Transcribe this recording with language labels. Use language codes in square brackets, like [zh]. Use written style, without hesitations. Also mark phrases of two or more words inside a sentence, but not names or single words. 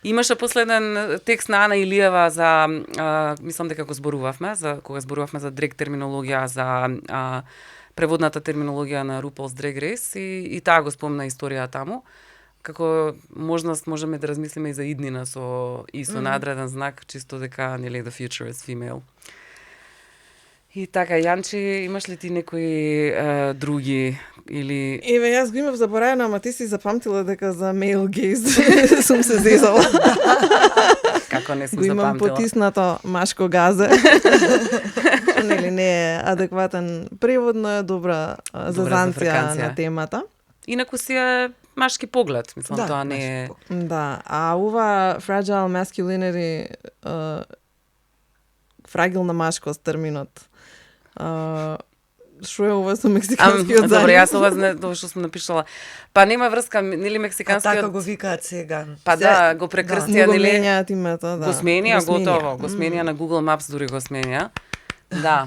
[mk] Имаше последен текст на Ана Илиева за, мислам дека го зборувавме, кога зборувавме за дрег терминологија, за преводната терминологија на RuPaul's Drag Race и таа го спомна историја таму. Како можност можеме да размислиме и за иднина со надреден знак, чисто дека нели [en] the future is female. [mk] И така, Јанчи, имаш ли ти некои други или... Еве, јас го имав забораено, ама ти си запамтила дека за [en] male gaze [mk] сум се зезала. Како не сум го имам запамтила? потиснато машко газе. Што нели не е адекватен превод, но е добра зазанција на темата. Инаку си е машки поглед, мислам, тоа не е... Да, а ова [en] fragile masculinity, [mk] фрагилна машкост терминот. Што е ова со мексиканскиот залив? Добре, јас ова тоа што сум напишала. Па нема врска, нели А мексиканскиот... така го викаат сега. Па да, го прекрстија, Го нели? менјаат името, да. Го сменија, готово. Го сменија на Google Maps, дури го сменија. Да.